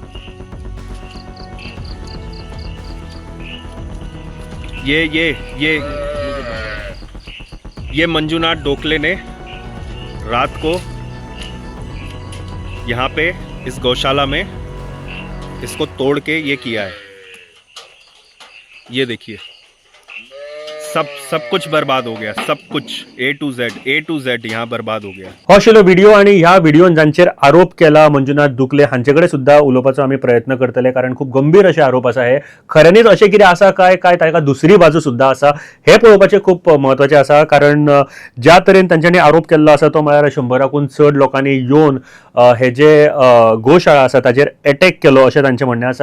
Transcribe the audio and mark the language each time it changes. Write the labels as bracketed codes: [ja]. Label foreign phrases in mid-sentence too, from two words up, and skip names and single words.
[hi] ये मंजूनाथ डोकले ने रात को यहाँ पे इस गौशाला में इसको तोड़ के ये किया है। ये देखिए, सब कुछ बर्बाद हो गया, सब कुछ [en] A to Z [hi] यहाँ बर्बाद हो गया। [kok] हो आशिल्लो व्हिडिओ आणि ह्या व्हिडिओन जांचेर आरोप केला मंजुनाथ दुखले हांचे कडेन सुद्धा उलोवपाचो आमी प्रयत्न करतले, कारण खूप गंभीर असे आरोप आसा हे। खऱ्यांनीच अशें कितें आसा काय ताका दुसरी बाजू सुद्धा आसा हे पळोवपाचें खूप महत्वाचें आसा। कारण ज्या तरेन तांच्यांनी आरोप केल्लो आसा तो म्हळ्यार 100 चड लोकांनी येवन हे जे गोशाळा आसा ताजेर अटॅक केलो अशें तांचें म्हणणें आसा।